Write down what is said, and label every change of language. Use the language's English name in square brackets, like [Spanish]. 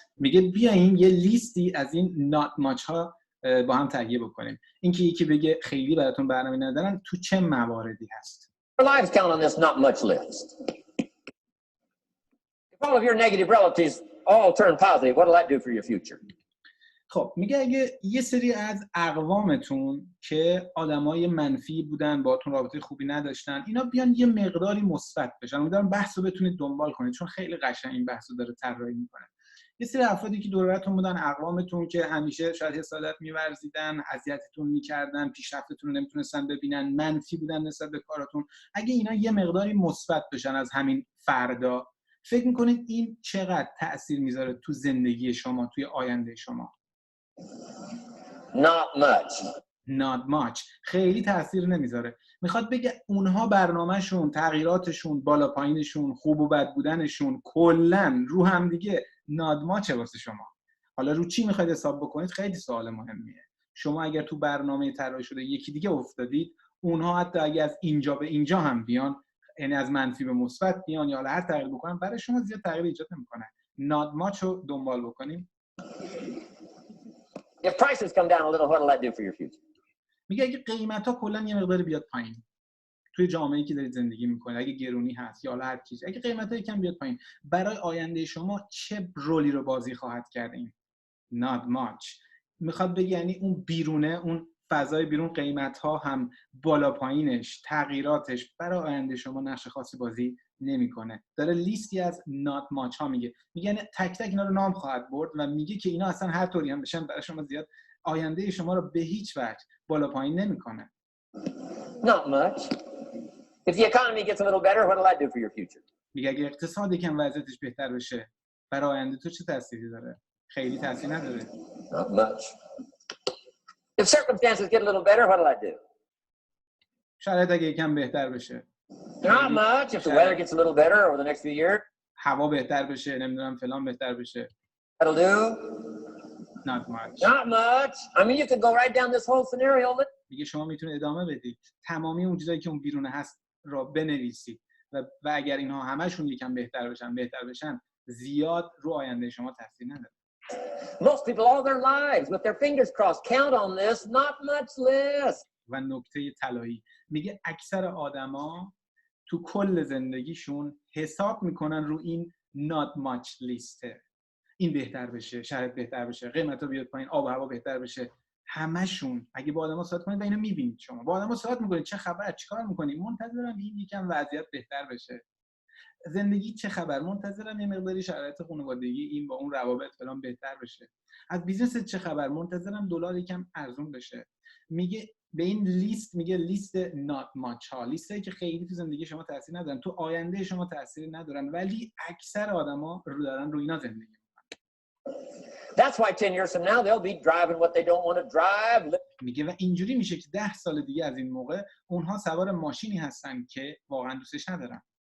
[Persian] میگه بیاین یه لیستی از این not much ها با هم تهیه بکنیم. اینکه یکی بگه خیلی براتون برنامه ندارن تو چه مواردی هست. [English] Our lives count on this not much list. If all of your negative relatives all turn positive, what will that do for your future? [Persian] خب میگه اگه یه سری از اقوامتون که آدمای منفی بودن، باهاتون رابطه خوبی نداشتن، اینا بیان یه مقداری مثبت بشن. امیدوارم بحثو بتونید دنبال کنید چون خیلی قشنگ این بحثو داره طراحی میکنه. یه سری افرادی که دور و براتون بودن، اقوامتون که همیشه شاید حسادت می‌ورزیدن، اذیتتون می‌کردن، پیشرفتتون رو نمیتونستن ببینن، منفی بودن نسبت به کاراتون، اگه اینا یه مقداری مثبت بشن از همین فردا، فکر می‌کنید این چقدر تأثیر میذاره تو زندگی شما، توی آینده شما؟ [English] Not much. Not much. [Persian] خیلی تأثیر نمیذاره. میخواد بگه اونها برنامه‌شون، تغییراتشون، بالا پایینشون، خوب و بد بودنشون کلاً رو هم دیگه not much واسه شما. حالا رو چی میخواید حساب بکنید؟ خیلی سوال مهمیه. شما اگر تو برنامه طراحی شده یکی دیگه افتادید، اونها حتی اگه از اینجا به اینجا هم بیان، یعنی از منفی به مثبت بیان یا هر تغییر بکنن، برای شما زیاد تغییر ایجاد نمیکنه. not much رو دنبال بکنیم. [English] If prices come down a little, what will that do for your future? [Persian] میگه اگه قیمتا کلا یه مقدار بیاد پایین توی جامعه‌ای که دارید زندگی می‌کنید، اگه گرونی هست یا هر چیز، اگه قیمتا یکم بیاد پایین، برای آینده شما چه رولی رو بازی خواهد کرد این not much؟ میخواد بگه یعنی اون بیرونه، اون فضای بیرون، قیمت‌ها هم بالا پایینش، تغییراتش برای آینده شما نقش خاصی بازی نمی‌کنه. داره لیستی از not much ها میگه یعنی تک تک اینا رو نام خواهد برد و میگه که اینا اصلا هر طوری هم بشن برای شما زیاد آینده شما رو به هیچ وجه بالا پایین نمی‌کنه. [English] Not much. If the economy gets a little better, what will that do for your future? [Persian] میگه اگه اقتصاد یکم وضعیتش بهتر بشه، برای آینده تو چه تأثیری داره؟ خیلی تأثیر نداره. [English] Not much. If circumstances get a little better, what will that do? [Persian] شرایط اگه یکم بهتر بشه. [English] Not much. If the weather gets a little better over the next few years, [Persian] هوا بهتر بشه، نمیدونم فلان بهتر بشه. [English] that'll do. Not much. Not much. I mean, you could go right down this whole scenario. [Persian] میگه شما میتونید ادامه بدید. تمامی اون چیزایی که اون بیرون هست را بنویسید و اگر اینها همشون یکم بهتر بشن زیاد رو آینده شما تاثیر نداره. [English] Most people all their lives with their fingers crossed count on this, not much less. [Persian] و نکته طلایی میگه اکثر آدما تو کل زندگیشون حساب میکنن رو این not much لیسته. این بهتر بشه، شرایط بهتر بشه، قیمتا بیاد پایین، آب و هوا بهتر بشه. همشون اگه با آدما صحبت کنید و اینو میبینید، شما با آدما صحبت میکنید چه خبر، چیکار میکنید، منتظرم این یکم وضعیت بهتر بشه. زندگی چه خبر، منتظرم یه مقداری شرایط خانوادگی این با اون روابط فلان بهتر بشه. از بیزنس چه خبر، منتظرم دلار یکم ارزون بشه. میگه به این لیست میگه لیست not much ها، لیستایی که خیلی تو زندگی شما تاثیر ندارن، تو آینده شما تاثیر ندارن، ولی اکثر آدما رو دارن روی اینا زندگی میکنن. [English] That's why 10 years from now they'll be driving what they don't want to drive. [Persian] میگه و اینجوری میشه که 10 سال دیگه از این موقع اونها سوار ماشینی هستن که واقعا دوستش ندارن.